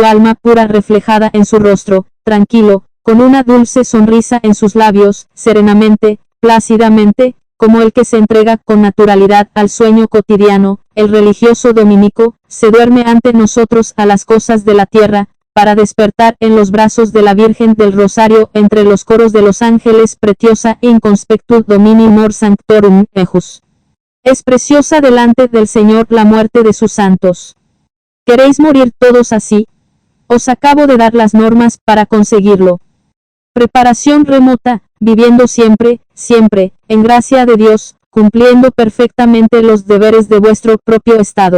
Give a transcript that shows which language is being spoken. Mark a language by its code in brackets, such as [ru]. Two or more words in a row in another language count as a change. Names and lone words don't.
[es] alma pura reflejada en su rostro, tranquilo, con una dulce sonrisa en sus labios, serenamente, plácidamente, como el que se entrega con naturalidad al sueño cotidiano, el religioso dominico, se duerme ante nosotros a las cosas de la tierra, para despertar en los brazos de la Virgen del Rosario entre los coros de los ángeles [la] preciosa in conspectu Domini mor sanctorum ejus. [es] Es preciosa delante del Señor la muerte de sus santos. ¿Queréis morir todos así? Os acabo de dar las normas para conseguirlo. Preparación remota, viviendo siempre, siempre, en gracia de Dios, cumpliendo perfectamente los deberes de vuestro propio estado.